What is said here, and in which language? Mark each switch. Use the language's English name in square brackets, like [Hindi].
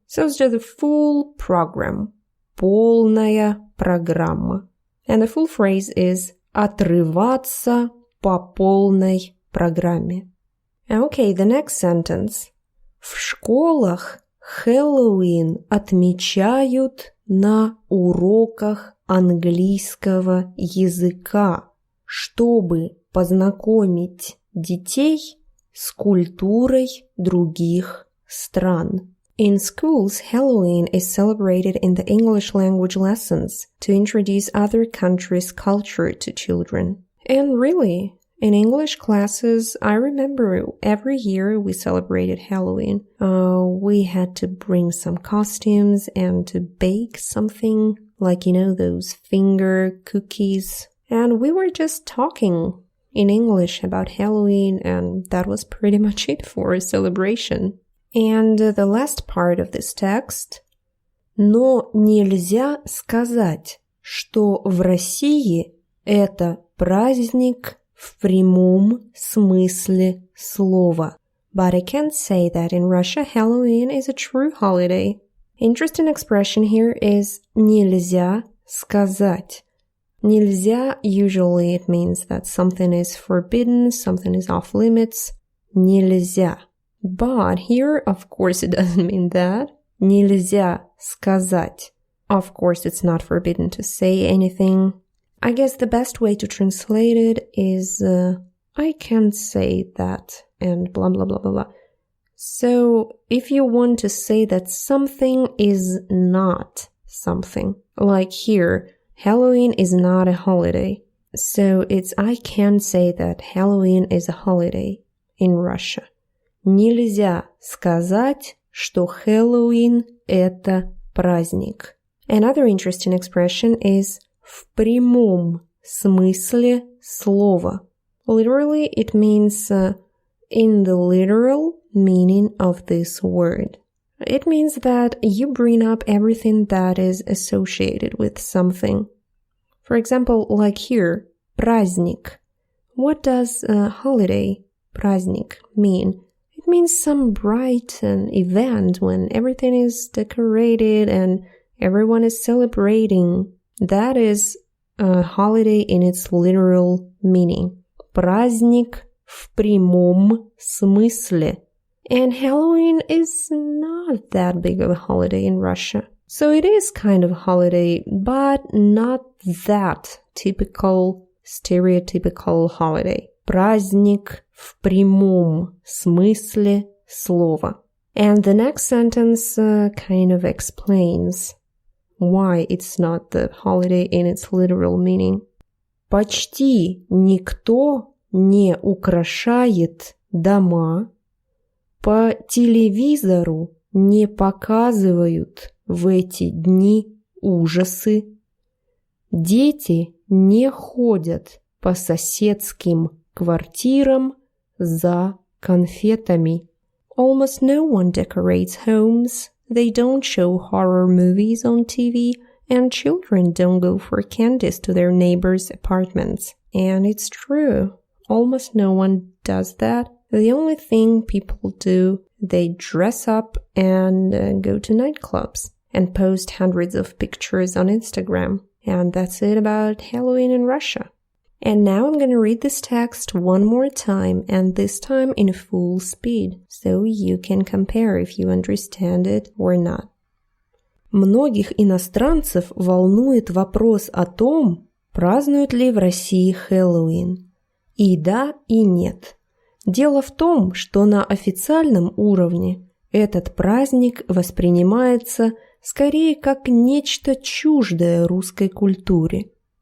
[English] So it's just the full program. [Russian] Полная программа. [English] And the full phrase is [Russian] отрываться по полной программе. [English] Okay, the next sentence. [Russian] В школах Хэллоуин отмечают на уроках английского языка, чтобы познакомить детей с культурой других стран. [English] In schools, Halloween is celebrated in the English language lessons to introduce other countries' culture to children. And really, in English classes, I remember every year we celebrated Halloween. We had to bring some costumes and to bake something like, those finger cookies. And we were just talking in English about Halloween, and that was pretty much it for a celebration. And the last part of this text. [Russian] Но нельзя сказать, что в России это праздник в прямом смысле слова. [English] But I can't say that in Russia Halloween is a true holiday. Interesting expression here is [Russian] нельзя сказать. [English] Нельзя, usually it means that something is forbidden, something is off limits. [Russian] Нельзя. [English] But here, of course, it doesn't mean that. [Russian] Нельзя сказать. [English] Of course, it's not forbidden to say anything. I guess the best way to translate it is, I can't say that, and blah, blah, blah, blah, blah. So, if you want to say that something is not something, like here, Halloween is not a holiday. So, it's I can't say that Halloween is a holiday in Russia. [Russian] Нельзя сказать, что Хэллоуин – это праздник. [English] Another interesting expression is [Russian] в прямом смысле слова. [English] Literally, it means in the literal meaning of this word. It means that you bring up everything that is associated with something. For example, like here, праздник. What does holiday, праздник, mean? It means some bright event when everything is decorated and everyone is celebrating. That is a holiday in its literal meaning. [Russian] Праздник в прямом смысле. [English] And Halloween is not that big of a holiday in Russia. So it is kind of a holiday, but not that typical, stereotypical holiday. [Russian] Праздник в прямом смысле слова. [English] And the next sentence kind of explains why it's not the holiday in its literal meaning. [Russian] Почти никто не украшает дома, по телевизору не показывают в эти дни ужасы, дети не ходят по соседским квартирам за конфетами. [English] Almost no one decorates homes, they don't show horror movies on TV, and children don't go for candies to their neighbors' apartments. And it's true, almost no one does that. The only thing people do, they dress up and go to nightclubs and post hundreds of pictures on Instagram. And that's it about Halloween in Russia. And now I'm going to read this text one more time, and this time in full speed, so you can compare if you understand it or not. [Russian] Многих иностранцев волнует вопрос о том, празднуют ли в России Хэллоуин. И да, и нет. Дело в том, что на официальном уровне этот праздник воспринимается скорее как нечто чуждое русской культуре.